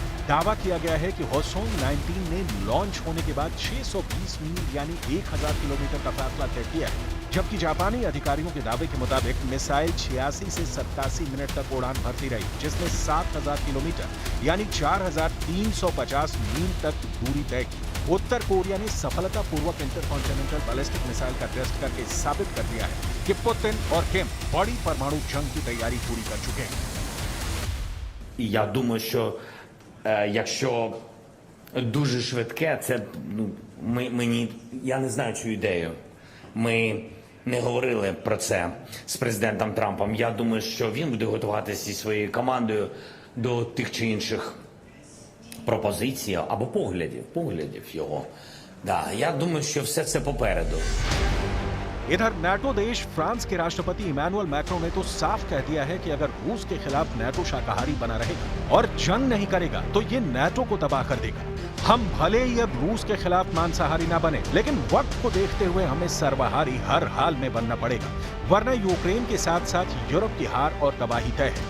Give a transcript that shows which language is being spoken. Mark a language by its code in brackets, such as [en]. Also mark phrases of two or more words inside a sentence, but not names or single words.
[hi] दावा किया गया है कि होसोंग 19 ने लॉन्च होने के बाद 620 मील यानी 1000 किलोमीटर का फासला तय किया है, जबकि जापानी अधिकारियों के दावे के मुताबिक मिसाइल 86 से 87 मिनट तक उड़ान भरती रही, जिसने 7000 किलोमीटर यानी 4350 मील तक दूरी तय की। उत्तर कोरिया ने सफलतापूर्वक [en] intercontinental ballistic missile [hi] का टेस्ट करके साबित कर दिया है कि पुतिन और किम बड़ी परमाणु जंग की तैयारी पूरी कर चुके हैं। [uk] Я думаю, що якщо дуже швидке, це я не знаю цю ідею. Ми не говорили про це з президентом Трампом. Я думаю, що він буде готуватися зі своєю командою до тих чи інших пропозицій або поглядів його. Да, я думаю, що все це попереду. [hi] इधर नाटो देश फ्रांस के राष्ट्रपति इमैनुअल मैक्रों ने तो साफ कह दिया है कि अगर रूस के खिलाफ नाटो शाकाहारी बना रहेगा और जंग नहीं करेगा तो ये नाटो को तबाह कर देगा। हम भले ही अब रूस के खिलाफ मांसाहारी ना बने, लेकिन वक्त को देखते हुए हमें सर्वाहारी हर हाल में बनना पड़ेगा, वरना यूक्रेन के साथ साथ यूरोप की हार और तबाही तय है।